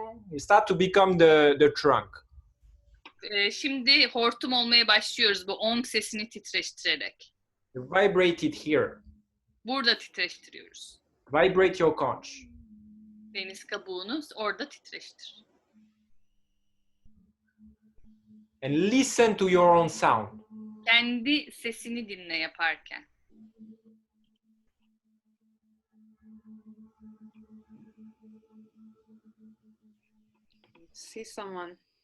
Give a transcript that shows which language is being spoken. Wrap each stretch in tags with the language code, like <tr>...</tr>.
<en>You start to become the trunk.</en> <tr>Şimdi hortum olmaya başlıyoruz bu ong sesini titreştirerek.</tr> <en>You vibrate it here.</en> <tr>Burada titreştiriyoruz.</tr> <en>Vibrate your conch.</en> <tr>Deniz kabuğunu orada titreştir.</tr> <en>And listen to your own sound.</en> <tr>Kendi sesini dinle yaparken.</tr> <en>See someone.</en>